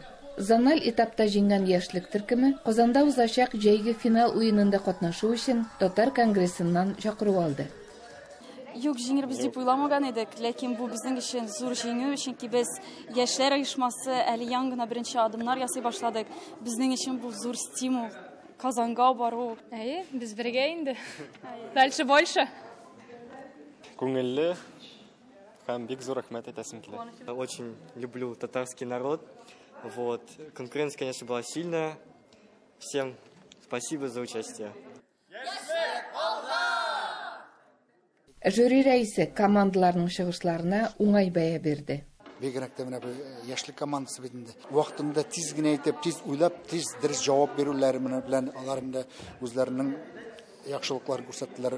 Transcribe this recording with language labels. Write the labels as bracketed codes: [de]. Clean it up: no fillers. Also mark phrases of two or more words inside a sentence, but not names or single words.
[tt] Зональ этапта җиңгән яшьлек төркеме Казанда узачак җәйге финал уенында катнашу өчен Татар конгрессыннан чакыру алды. Юк, җиңербез дип уйламаган идек, ләкин бу безнең өчен зур җиңү, чөнки без яшьләр оешмасы әле яңа гына беренче адымнар ясый башладык. Безнең өчен бу зур стимул. Казанга бару. Әйе, без бергә инде. [ru] Дальше больше. [tt] Күңелле һәм бик зур рәхмәт әйтәсем килә. [ru] Очень люблю татарский народ. Вот. Конкуренция, конечно, была сильная. Всем спасибо за участие. [tt] Жюри рәисе командаларның чыгышларына уңай бәя берде. Бигрәк тә менә яшьлек командасы бит инде. Вакытында тиз генә әйтеп, тиз уйлап, тиз дөрес җавап бирүләре белән алар инде үзләренең яхшылыкларын күрсәттеләр.